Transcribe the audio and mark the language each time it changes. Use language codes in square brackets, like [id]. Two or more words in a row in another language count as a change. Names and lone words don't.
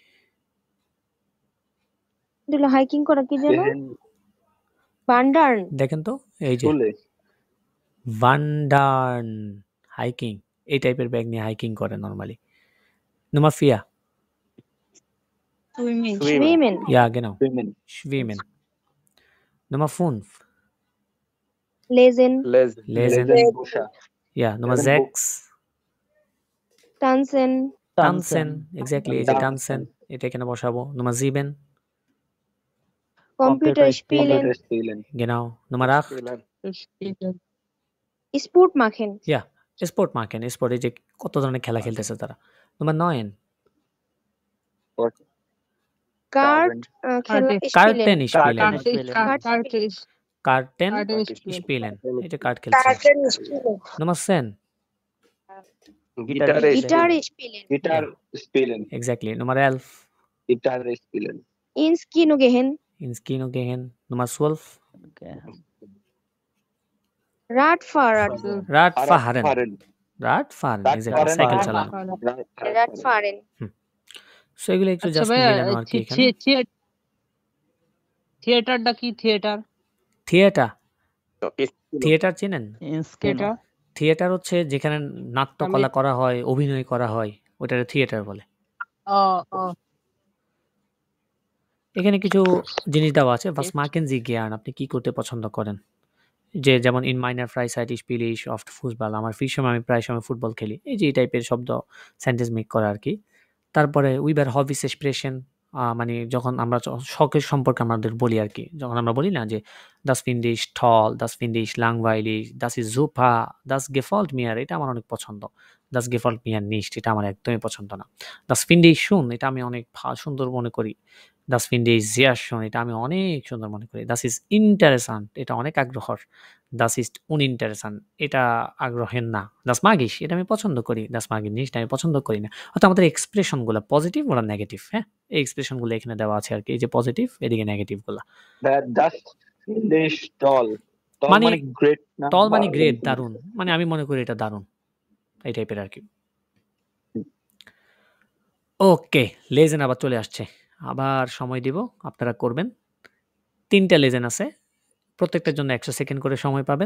[bn] এগুলো হাইকিং করা কি যেন? গেহেন বান্ডার্ন। দেখেন তো, এই যে চলে। ভান্ডার্ন, হাইকিং। এই টাইপের ব্যাগ নিয়ে হাইকিং করে নরমালি। [de] Nummer vier সুইমিং Schwimmen. Ja, genau. Schwimmen. Schwimmen. Nummer 5. Lesen. Lesen. Lesen. [bn] Lesen বসা। [de] Ja, Nummer Lesen book. 6. Tanzen. Tanzen. Exactly. [bn] এই যে [de] Tanzen. tanzen, [bn] এটা এখানে বসাবো। [de] Nummer 7. Computer spielen. Computer spielen. Genau. Nummer 8. Spielen. Sport machen. Ja, Sport machen. Sport, [bn] এই যে কত ধরনের খেলা খেলতেছে তারা। [de] Nummer 9. [bn] Kart. খেলা [de] Karten spielen. spielen. Karten Karten spielen. spielen. [bn] এই যে কার্ড খেলছে। [de] Karten spielen. Nummer 10. Gitarre Guitar spielen. spielen. Gitar spielen. Exactly. Nummer 11. Gitarre spielen. Ins Kino gehen. Ins Kino gehen. Nummer 12. Radfahren. Radfahren. Radfahren. Radfahren. Exactly. Radfahren. [bn] সাইকেল চালানো। Radfahren. সো এগুলো একটু আচ্ছা জাস্ট ভাইয়া, মিলানো আর কি এখানে। থিয়েটারটা কি? থিয়েটার থিয়েটার, থিয়েটার চেনেন? থিয়েটার থিয়েটার হচ্ছে যেখানে নাট্যকলা করা হয়, অভিনয় করা হয়, ওটাকে থিয়েটার বলে। এখানে কিছু জিনিস দেওয়া আছে। [de] Was machen Sie gern? [bn] আপনি কি করতে পছন্দ করেন? যে যেমন [de] in meiner Freizeit spiele ich oft Fußball, [bn] আমার ফ্রি সময় আমি প্রায় সময় ফুটবল খেলি। এই যে এই টাইপের শব্দ সেন্টেন্স মেক করা আর কি। [de] তারপরে über Hobbys sprechen, [bn] মানে যখন আমরা শখের সম্পর্কে আমাদের বলি আর কি। যখন আমরা বলি না যে [de] das finde ich toll, das finde ich langweilig, das ist super, das gefällt mir, [bn] এটা আমার অনেক পছন্দ। [de] das gefällt mir nicht, [bn] এটা আমার একদমই পছন্দ না। [de] das finde ich schön, [bn] এটা আমি অনেক সুন্দর মনে করি। [de] das finde ich sehr schön, [bn] এটা আমি অনেক সুন্দর মনে করি। [de] das ist interessant, [bn] এটা অনেক আগ্রহর। [de] das ist uninteressant, [bn] এটা আগ্রহের না। [de] das mag ich, [bn] এটা আমি পছন্দ করি। [de] das mag ich nicht, [bn] আমি পছন্দ করি না। অর্থাৎ আমাদের এক্সপ্রেশন গুলো পজিটিভ ওরা নেগেটিভ, হ্যাঁ? এই এক্সপ্রেশন গুলো এখানে দেওয়া আছে আর কি। এই যে পজিটিভ, এদিকে নেগেটিভ গুলা। [de] Das finde ich toll. Toll [bn] মানে মানে গ্রেট না? টল মানে গ্রেট, দারুণ। মানে আমি মনে করি এটা দারুণ, এই টাইপের আর কি। ওকে, লেজেন আবার চলে আসছে। আবার সময় দিব, আপনারা করবেন। 3টা লেজেন আছে, প্রত্যেকটার জন্য 100 সেকেন্ড করে সময় পাবেন।